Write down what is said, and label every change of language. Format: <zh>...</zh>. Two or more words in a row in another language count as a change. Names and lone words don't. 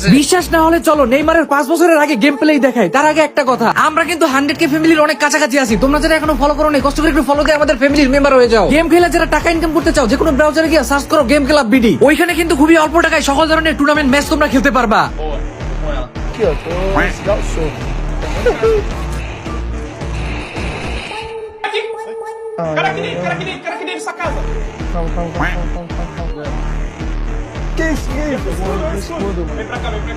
<bn>বিশ্বাস না হলে চলো নেইমারের 5 বছরের আগে গেম প্লেই দেখাই। তার আগে একটা কথা, আমরা কিন্তু 100K ফ্যামিলির অনেক কাছাকাছি আছি। তোমরা যারা এখনো ফলো করো নাই, কষ্ট করে একটু ফলো দিয়ে আমাদের ফ্যামিলির মেম্বার হয়ে যাও। গেম খেলে যারা টাকা ইনকাম করতে চাও, যে কোনো ব্রাউজারে গিয়ে সার্চ করো গেম ক্লাব বিডি। ওইখানে কিন্তু খুবই অল্প টাকায় সকল ধরনের টুর্নামেন্ট ম্যাচ তোমরা খেলতে পারবা।</bn> <pt>Aqui, ó, tô legal show. Cara que nem nessa casa. Calma. Que isso? Escudo, mano. Vem pra cá, vem pra cá.</pt>